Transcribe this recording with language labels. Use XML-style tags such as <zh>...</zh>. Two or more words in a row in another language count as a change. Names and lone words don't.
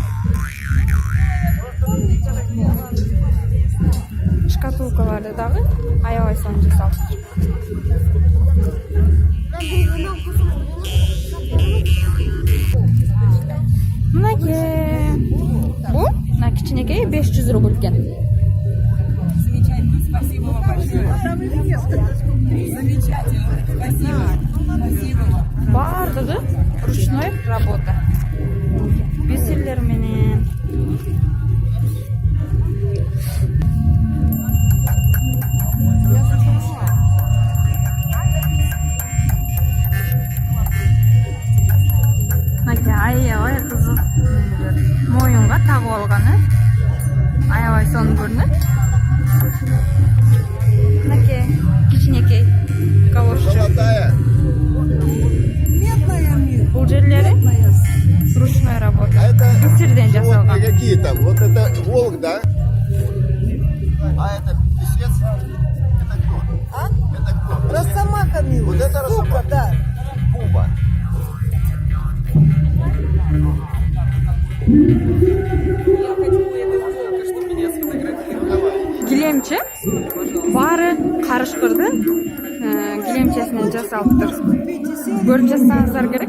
<ky>Шкатулкаларды дагы аябай сонун жасалыптыр. Мынакей бул мына кичинекей 500 рубль экен.</ky> <ru>Спасибо вам большое. Замечательно. Спасибо. Спасибо.</ru> <ky>Бардыгы</ky> <ru>ручной работа.</ru> <ky>Бисерлер менен. Мынакей аябай кызык. Моюнга тагып алганы. Аябай сонун көрүнөт. Мынакей кичинекей калошча. Бул жерлери</ky> <ru>ручной работа.</ru> <ky>Бисерден жасалган.</ky> <ru>Какие там? Вот это волк, да? А это песец? Это кто? А? Это кто? Росомаха, милый. Вот это Росомаха? Да. Буба.</ru> <ky>Килемче баары карышкырдын килемчесинен жасалыптыр. Көрүп жатсаңыздар керек.</ky>